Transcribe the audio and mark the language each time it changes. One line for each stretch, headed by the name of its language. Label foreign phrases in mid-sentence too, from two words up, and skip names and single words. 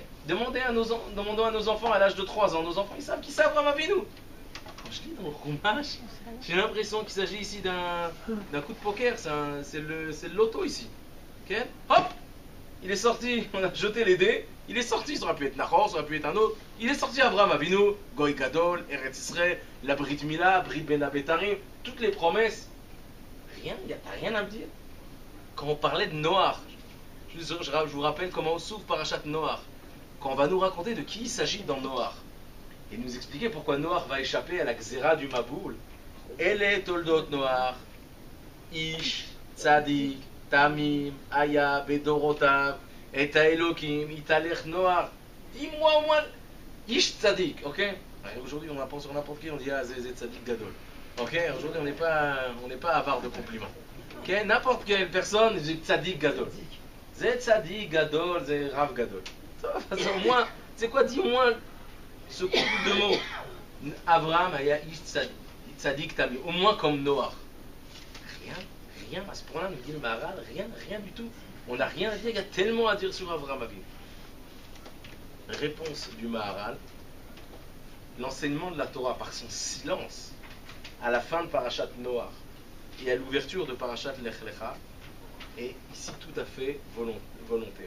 French: Demandons à nos enfants à l'âge de 3 ans. Nos enfants ils savent qui c'est Abraham Avinu. Quand je lis dans le Chumash, j'ai l'impression qu'il s'agit ici d'un coup de poker. C'est le loto ici. Okay? Hop, il est sorti, on a jeté les dés. Il est sorti, ça aurait pu être Nachor, ça aurait pu être un autre. Il est sorti Abraham Avinu,
Hebrew: גוי גדול,
French: Eretz Israël, la
Hebrew: ברית מילה, ברית בין הבתרים,
French: toutes les promesses. T'as rien à me dire. Quand on parlait de Noach, je vous rappelle comment on s'ouvre Parashat Noach. Quand on va nous raconter de qui il s'agit dans Noach. Et nous expliquer pourquoi Noach va échapper à la Xéra du Maboul.
Hebrew: אלה תולדות נוח, איש, צדיק, תמים, היה בדורותיו, את האלוקים, יתהלך נוח.
French: Dis-moi au moins,
Hebrew: איש צדיק,
French: ok? Aujourd'hui, on apprend sur n'importe qui, on dit, ah, c'est
Hebrew: צדיק גדול.
French: Ok? Aujourd'hui, on n'est pas avare de compliments. Ok? N'importe quelle personne, c'est
Hebrew: צדיק גדול.
French: C'est
Hebrew: צדיק גדול,
French: c'est
Hebrew: רב גדול.
French: Au moins, c'est quoi, dis-moi ce couple de mots.
Hebrew: אברהם היה איש צדיק תמים.
French: Au moins comme Noach. Rien, à ce point-là, nous dit le Maharal, rien du tout. On n'a rien à dire, il y a tellement à dire sur Avraham Avinu. Réponse du Maharal, l'enseignement de la Torah par son silence à la fin de Parashat Noach et à l'ouverture de Parashat Lech Lecha est ici tout à fait volontaire.